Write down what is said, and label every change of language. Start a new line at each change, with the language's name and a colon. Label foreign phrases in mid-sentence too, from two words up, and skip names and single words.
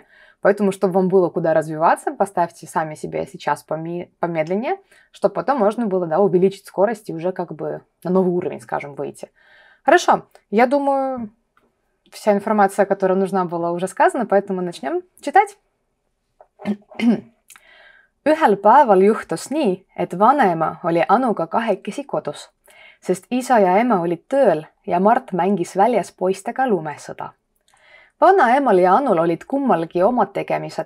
Russian: Поэтому, чтобы вам было куда развиваться, поставьте сами себе сейчас помедленнее, чтобы потом можно было, да, увеличить скорость и уже как бы на новый уровень, скажем, выйти. Хорошо, я думаю... Вся информация, которая нужна была, уже сказана, поэтому начнем читать.
Estonian: Ühel päeval juhtus nii, et vanaema oli Anuga kahekesi kodus, sest isa ja ema olid tööl ja Mart mängis väljas poistega lumesõda. Vanaemal ja Anul olid kummalgi omad tegemised.